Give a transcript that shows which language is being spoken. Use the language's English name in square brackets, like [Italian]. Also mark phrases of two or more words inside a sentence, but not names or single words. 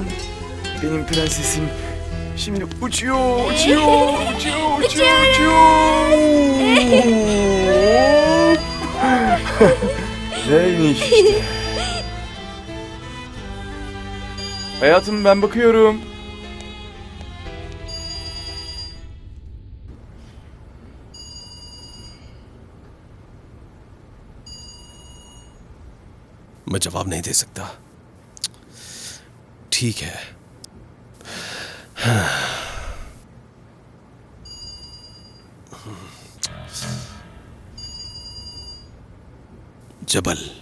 [Turkish] Benim prensesim şimdi uçuyor. Güzelmiş işte. Hayatım, ben bakıyorum. [Hindi] मैं जवाब नहीं दे सकता। ठीक है। जबल।